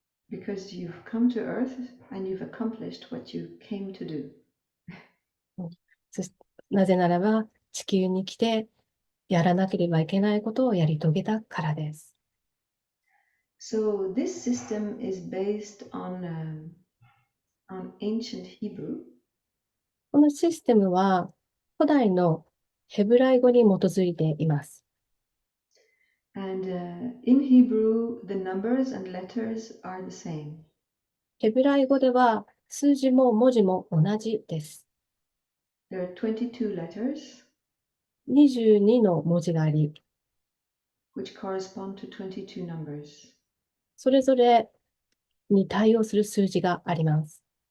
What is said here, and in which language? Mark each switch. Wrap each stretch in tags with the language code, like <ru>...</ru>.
<en>Because you've come to earth and you've accomplished what you came to do.</en> <ja>なぜならば、地球に来てやらなければいけないことをやり遂げたからです。</ja> <en>So this system is based on ancient Hebrew.</en> <ja>このシステムは古代のヘブライ語に基づいています。</ja> <en>And in Hebrew, the numbers and letters are the same.</en> <ja>ヘブライ語では数字も文字も同じです。</ja> <en>There are 22 letters,</en> <ja>22の文字があり、</ja> <en>which correspond to 22 numbers.</en> <ja>それぞれに対応する数字があります。</ja>